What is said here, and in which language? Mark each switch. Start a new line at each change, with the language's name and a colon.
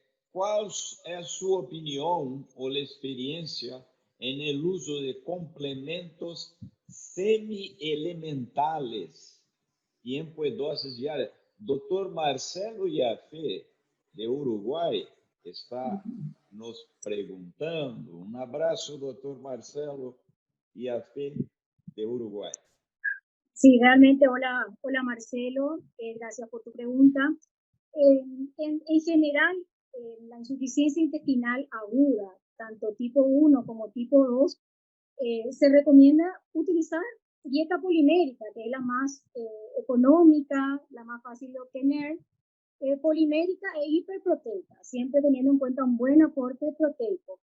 Spanish: ¿Cuál es su opinión o la experiencia en el uso de complementos semi-elementales, tiempo y dosis diarias? Doctor Marcelo Yafé, de Uruguay,
Portuguese: está nos perguntando. Um abraço, doutor Marcelo Iafé, de Uruguay.
Spanish: Sí, realmente, hola, hola Marcelo, gracias por tu pregunta. En general, la insuficiencia intestinal aguda, tanto tipo 1 como tipo 2, se recomienda utilizar dieta polimérica, que es la más económica, la más fácil de obtener, polimérica e hiperproteica, siempre teniendo en cuenta un buen aporte proteico.